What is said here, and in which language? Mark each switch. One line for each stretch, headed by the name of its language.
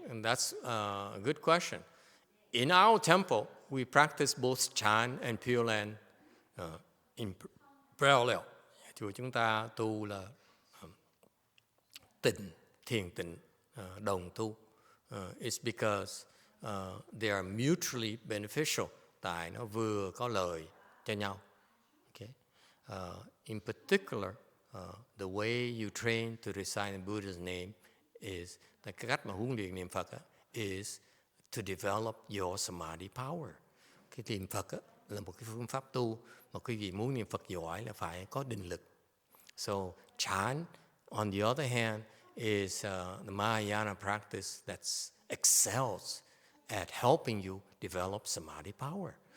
English: And that's a good question. In our temple, we practice both chant and Pure Land in parallel.
Vietnamese: Chùa chúng ta tu là thiền tịnh, đồng tu.
English: It's because they are mutually beneficial.
Vietnamese: Tại nó vừa có lợi cho nhau.
English: Okay? In particular, the way you train to recite the Buddha's name is,
Vietnamese: cái cách mà huấn luyện niệm Phật
English: is to develop your samadhi power.
Vietnamese: Cái niệm Phật là một cái phương pháp tu mà quý vị muốn niệm Phật giỏi là phải có định lực.
English: So chant, on the other hand, is the Mahayana practice that excels at helping you develop Samadhi power.